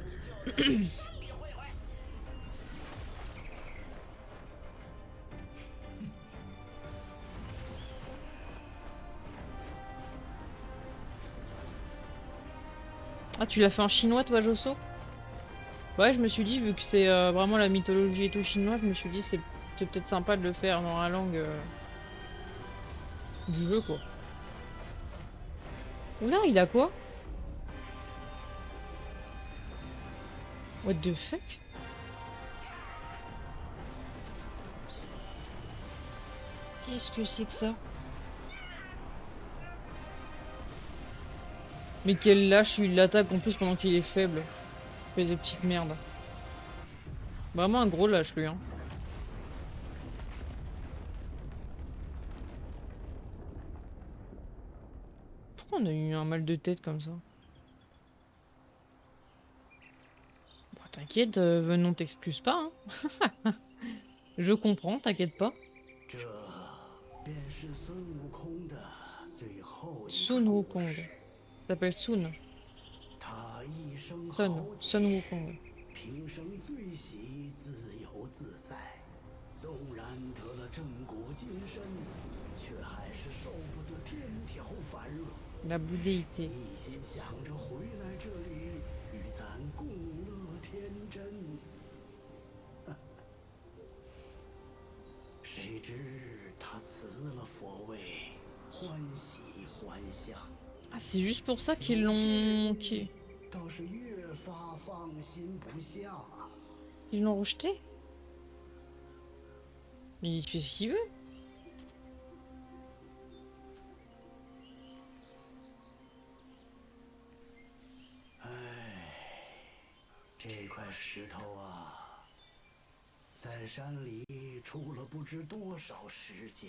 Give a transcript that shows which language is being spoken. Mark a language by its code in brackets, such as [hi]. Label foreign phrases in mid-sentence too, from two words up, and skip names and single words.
[fr] Ah, tu l'as fait en chinois, toi, Josso? Ouais, je me suis dit, vu que c'est vraiment la mythologie et tout chinois, je me suis dit, c'est peut-être sympa de le faire dans la langue du jeu, quoi. Oula, il a quoi? [en] What the fuck? [fr] Qu'est-ce que c'est que ça? Mais quel lâche, il l'attaque en plus pendant qu'il est faible. Il fait des petites merdes. Vraiment un gros lâche, lui, hein. Pourquoi on a eu un mal de tête comme ça? Bon, t'inquiète, non t'excuse pas, hein. Je comprends, t'inquiète pas. [zh] 这便是孙悟空的最后一个 Sun 故 Wukong. 事。 [fr] S'appelle Sun. [zh] 他一生 Sun. 豪 Sun 杰， Wukong. 平生最喜自由自在。纵然得了正骨金身，却还是受不得天条繁荣。 [fr] La boudeillité. [zh] 一心想着回来这里与咱共乐天真。谁知他辞了佛位，欢喜还乡。 [fr] Ah, c'est juste pour ça qu'ils l'ont... [zh] 倒是越发放心不下。 [fr] Ils l'ont rejeté? Il fait ce qu'il veut. [zh] 这块石头啊，在山里出了不知多少世界。